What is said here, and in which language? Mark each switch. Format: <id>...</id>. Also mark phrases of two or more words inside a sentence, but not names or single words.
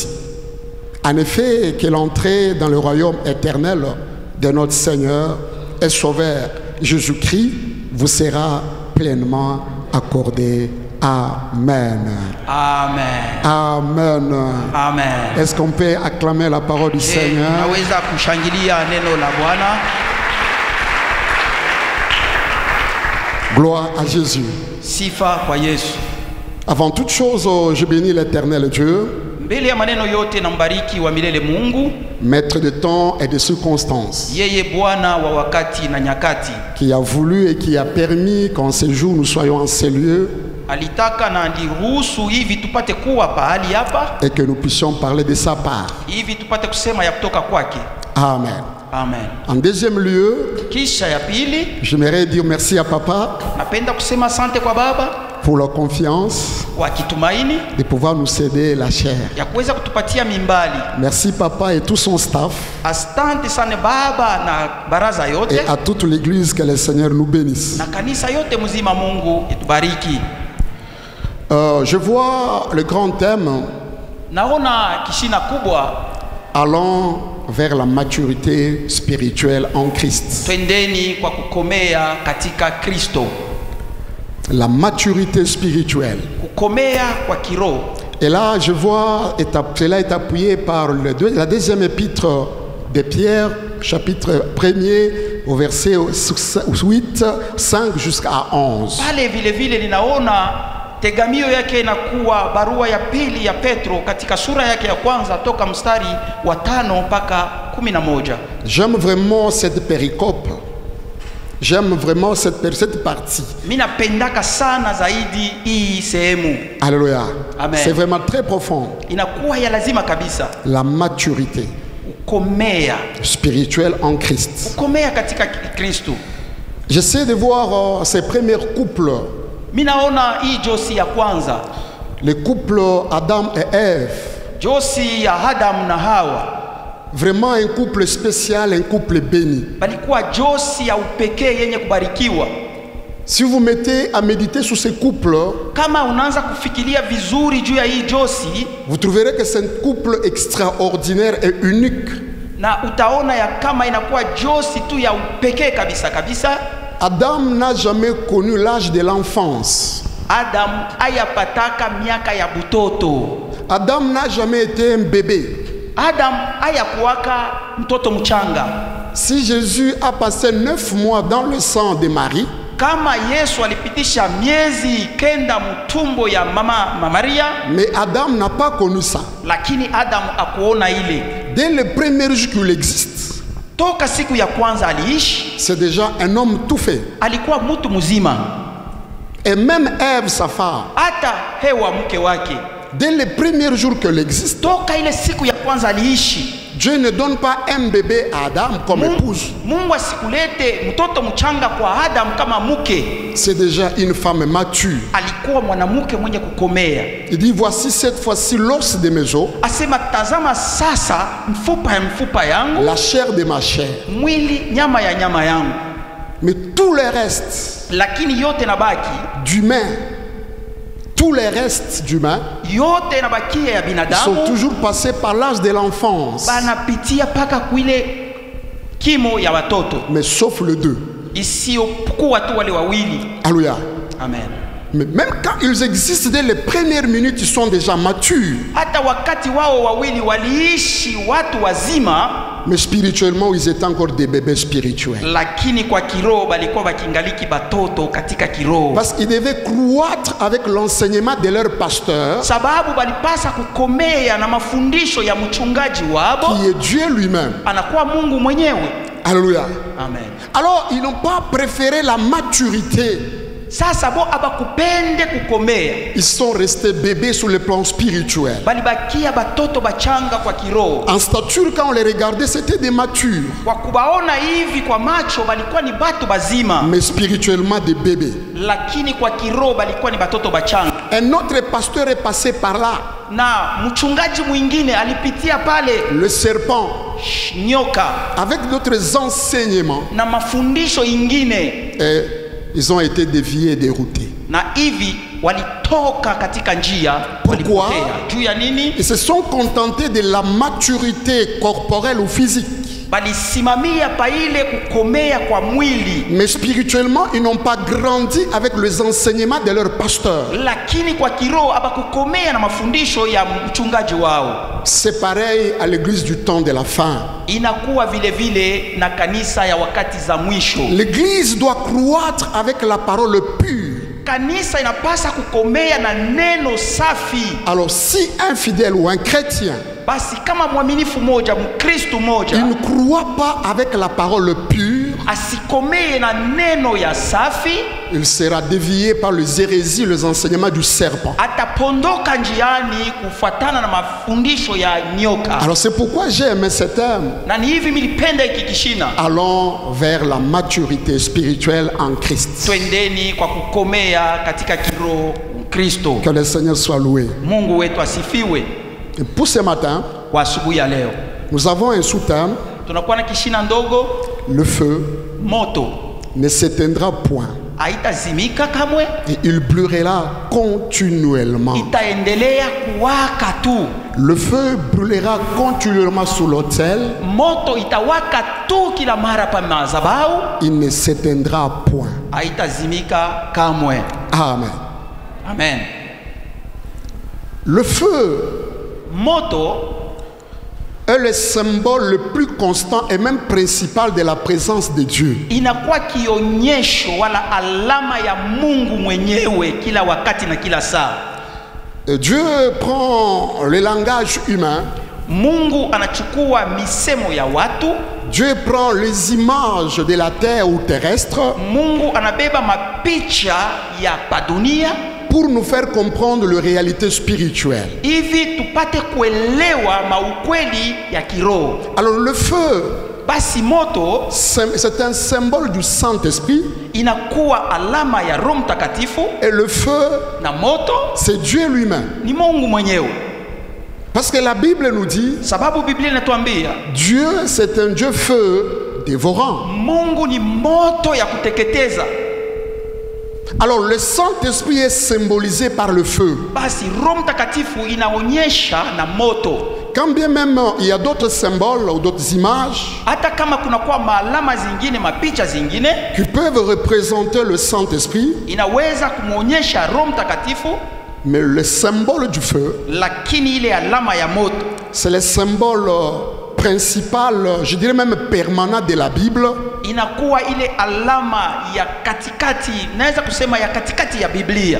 <fr>En effet, que l'entrée dans le royaume éternel de notre Seigneur et Sauveur Jésus-Christ vous sera pleinement accordée. Amen. Amen. Amen. Amen. Est-ce qu'on peut acclamer la parole du Seigneur?</fr> <sw>Naweza kushangilia neno la Bwana.</sw> <fr>Gloire à Jésus.</fr> <sw>Sifa kwa Yesu.</sw> <fr>Avant toute chose, je bénis l'Éternel Dieu,</fr> <sw>Mbele ya maneno yote na mbariki wa milele Mungu,</sw> <fr>maître de temps et de circonstances,</fr> <sw>yeye Bwana wa wakati na nyakati.</sw> <fr>qui a voulu et qui a permis qu'en ces jours nous soyons en ces lieux</fr> <sw>Alitaka na ndiruhusu hivi tupate kuwa pahali hapa,</sw> <fr>et que nous puissions parler de sa part.</fr> <sw>hivi tupate kusema ya kutoka kwake. Amen. Amen.</sw> <fr>En deuxième lieu,</fr> <sw>Kisha ya pili,</sw> <fr>j'aimerais dire merci à Papa</fr> <sw>napenda kusema asante kwa baba</sw> <fr>pour la confiance</fr> <sw>kwa kitumaini</sw> <fr>de pouvoir nous céder la chair.</fr> <sw>ya kuweza kutupatia mimbali.</sw> <fr>Merci Papa et tout son staff</fr> <sw>Asante sana baba na baraza yote</sw> <fr>et à toute l'église, que le Seigneur nous bénisse.</fr> <sw>na kanisa yote mzima, Mungu itubariki.</sw> <fr>Je vois le grand thème,</fr> <sw>Naona kishina kubwa,</sw> <fr>allons vers la maturité spirituelle en Christ.</fr> <sw>twendeni kwa kukomea katika Kristo.</sw> <fr>La maturité spirituelle.</fr> <sw>Kukomea kwa kiroho.</sw> <fr>Et là, je vois, cela est appuyé par la deuxième épître de Pierre, chapitre 1er, au verset 8, 5 jusqu'à 11.</fr> <sw>Pale vile vile ninaona tegamio yake inakuwa barua ya pili ya Petro katika sura yake ya kwanza toka mstari wa 5 mpaka 11.</sw> <fr>J'aime vraiment cette péricope. J'aime vraiment cette partie.</fr> <sw>Mina pendaka sana zaidi hii sehemu.</sw> <fr>Alléluia. Amen. C'est vraiment très profond.</fr> <sw>Inakuwa ya lazima kabisa.</sw> <fr>La maturité</fr> <sw>Kukomea.</sw> <fr>spirituelle en Christ.</fr> <sw>Kukomea katika Kristo.</sw> <fr>J'essaie de voir ces premiers couples.</fr> <sw>Minaona hii josi ya kwanza.</sw> <fr>Le couple Adam et Ève.</fr> <sw>Josi ya Adamu na Hawa</sw> <fr>Vraiment un couple spécial, un couple béni.</fr> <sw>balikuwa josi ya upekee yenye kubarikiwa.</sw> <fr>Si vous mettez à méditer sur ce couple,</fr> <sw>Kama unaanza kufikiria vizuri juu ya hii josi,</sw> <fr>vous trouverez que c'est un couple extraordinaire et unique.</fr> <sw>na utaona ya kama inakuwa josi tu ya upekee kabisa kabisa.</sw> <fr>Adam n'a jamais connu l'âge de l'enfance.</fr> <sw>Adam ayapataka miaka ya butoto.</sw> <fr>Adam n'a jamais été un bébé.</fr> <sw>Adam ayakuwaka mtoto mchanga.</sw> <fr>Si Jésus a passé 9 mois dans le sang de Marie,</fr> <sw>Kama Yesu alipitisha miezi kenda mtumbo ya mama Maria,</sw> <fr>mais Adam n'a pas connu ça.</fr> <sw>lakini Adam akuona ile.</sw> <fr>Dès le premier jour qu'il existe,</fr> <sw>Toka siku ya kwanza aliishi,</sw> <fr>c'est déjà un homme tout fait.</fr> <sw>alikuwa mtu mzima.</sw> <fr>Et même Ève, sa femme,</fr> <sw>Hata Hewa mke wake,</sw> <fr>dès le premier jour qu'elle existe,</fr> <sw>toka ile siku ya kwanza aliishi.</sw> <fr>Dieu ne donne pas un bébé à Adam comme épouse.</fr> <sw>Mungu asikulete mtoto mchanga kwa Adam kama mke.</sw> <fr>C'est déjà une femme mature.</fr> <sw>Alikuwa mwanamke mwenye kukomea.</sw> <fr>Il dit, voici cette fois-ci l'os de mes os,</fr> <sw>Asema tazama sasa mfupa ya mfupa yangu,</sw> <fr>la chair de ma chair.</fr> <sw>mwili nyama ya nyama yangu.</sw> <fr>Mais tout le reste</fr> <sw>Lakini yote nabaki,</sw> <fr>d'humain, tous les restes d'humains</fr> <sw>yote nabakia ya</sw> <fr>sont</fr> <sw>binadamu</sw> <fr>toujours passés par l'âge de l'enfance,</fr> <sw>banapitia paka kuile kimo ya watoto,</sw> <fr>mais sauf le deux.</fr> <sw>isiyokuwa tu wale wawili.</sw> <fr>Alléluia. Amen. Mais même quand ils existent dès les premières minutes, ils sont déjà matures.</fr> <sw>Hata wakati wao wawili waliishi watu wazima,</sw> <fr>Mais spirituellement, ils étaient encore des bébés spirituels.</fr> <sw>lakini kwa kiroho balikuwa bakingaliki batoto katika kiroho,</sw> <fr>Parce qu'ils devaient croître avec l'enseignement de leur pasteur,</fr> <sw>sababu balipasa kukomea na mafundisho ya mchungaji wabo,</sw> <fr>qui est Dieu lui-même.</fr> <sw>anakuwa Mungu mwenyewe.</sw> <fr>Alléluia. Amen. Alors, ils n'ont pas préféré la maturité.</fr> <sw>Sasa bo abakupende kukomea,</sw> <fr>Ils sont restés bébés sur le plan spirituel.</fr> <sw>balibakia batoto bachanga kwa kiroho.</sw> <fr>En stature, quand on les regardait, c'était des matures.</fr> <sw>Kwa kubaona hivi kwa macho balikuwa ni batu bazima,</sw> <fr>Mais spirituellement, des bébés.</fr> <sw>lakini kwa kiroho balikuwa ni batoto bachanga.</sw> <fr>Un autre pasteur est passé par là.</fr> <sw>Na mchungaji mwingine alipitia pale,</sw> <fr>Le serpent,</fr> <sw>nyoka</sw> <fr>avec d'autres enseignements,</fr> <sw>na mafundisho ingine,</sw> <fr>et ils ont été déviés et déroutés.</fr> <sw>na hivi walitoka katika njia,</sw> <fr>Pourquoi?</fr> <sw>walipotea. Juu ya nini?</sw> <fr>Ils se sont contentés de la maturité corporelle ou physique.</fr> <sw>Balisimamia pa ile kukomea kwa mwili,</sw> <fr>Mais spirituellement, ils n'ont pas grandi avec les enseignements de leur pasteur.</fr> <sw>lakini kwa kiroho abakukomea na mafundisho ya mchungaji wao.</sw> <fr>C'est pareil à l'église du temps de la fin.</fr> <sw>Inakuwa vile vile na kanisa ya wakati za mwisho.</sw> <fr>L'église doit croître avec la parole pure.</fr> <sw>Kanisa inapasa kukomea na neno safi.</sw> <fr>Alors si un fidèle ou un chrétien,</fr> <sw>Basi kama mwaminifu moja, Mkristo</sw> <fr>il</fr> <sw>moja,</sw> <fr>ne croit pas avec la parole pure,</fr> <sw>asikomee na neno ya safi,</sw> <fr>il sera dévié par les hérésies, les enseignements du serpent.</fr> <sw>atapondoka njiani kufuatana na mafundisho ya nyoka.</sw> <fr>Alors c'est pourquoi j'ai aimé ce thème.</fr> <sw>Na ni hivi milipenda hiki kishina.</sw> <fr>Allons vers la maturité spirituelle en Christ.</fr> <sw>Twendeni kwa kukomea katika kiroho Kristo.</sw> <fr>Que le Seigneur soit loué.</fr> <sw>Mungu wetu asifiwe.</sw> <fr>Et pour ce matin,</fr> <sw>Kwa asubuhi ya leo</sw> <fr>nous avons un sous-thème.</fr> <sw>tunakuwa na kishina ndogo,</sw> <fr>Le feu</fr> <sw>moto</sw> <fr>ne s'éteindra point</fr> <sw>haitazimika kamwe,</sw> <fr>et il brûlera continuellement.</fr> <sw>itaendelea kuwaka tu.</sw> <fr>Le feu brûlera continuellement sous l'autel.</fr> <sw>Moto itawaka tu kila mara pa madhabahu,</sw> <fr>Il ne s'éteindra point.</fr> <sw>haitazimika kamwe. Amen. Amen.</sw> <fr>Le feu</fr> <sw>Moto</sw> <fr>est le symbole le plus constant et même principal de la présence de Dieu.</fr> <sw>inakuwa kionyesho wala alama ya Mungu mwenyewe kila wakati na kila saa.</sw> <fr>Dieu prend le langage humain.</fr> <sw>Mungu anachukua misemo ya watu.</sw> <fr>Dieu prend les images de la terre ou terrestre</fr> <sw>Mungu anabeba mapicha ya padunia</sw> <fr>pour nous faire comprendre les réalités spirituelles.</fr> <sw>hivi tupate kuelewa maukweli ya kiroho.</sw> <fr>Alors le feu,</fr> <sw>Basi moto</sw> <fr>c'est un symbole du Saint-Esprit</fr> <sw>inakuwa alama ya Roho Mtakatifu,</sw> <fr>et le feu,</fr> <sw>na moto</sw> <fr>c'est Dieu lui-même.</fr> <sw>ni Mungu mwenyewe.</sw> <fr>Parce que la Bible nous dit,</fr> <sw>sababu Biblia inatuambia</sw> <fr>Dieu c'est un Dieu feu dévorant.</fr> <sw>Mungu ni moto ya kuteketeza.</sw> <fr>Alors le Saint-Esprit est symbolisé par le feu.</fr> <sw>Basi Roho Mtakatifu inaonyesha na moto.</sw> <fr>Quand bien même il y a d'autres symboles ou d'autres images</fr> <sw>hata kama kunakuwa maalama zingine, mapicha zingine</sw> <fr>qui peuvent représenter le Saint-Esprit,</fr> <sw>inaweza kumuonyesha Roho Mtakatifu,</sw> <fr>mais le symbole du feu,</fr> <sw>lakini ile alama ya moto</sw> <fr>c'est le symbole principal, je dirais même permanent de la Bible,</fr> <sw>inakuwa ile alama ya katikati, naweza kusema ya katikati ya Biblia,</sw>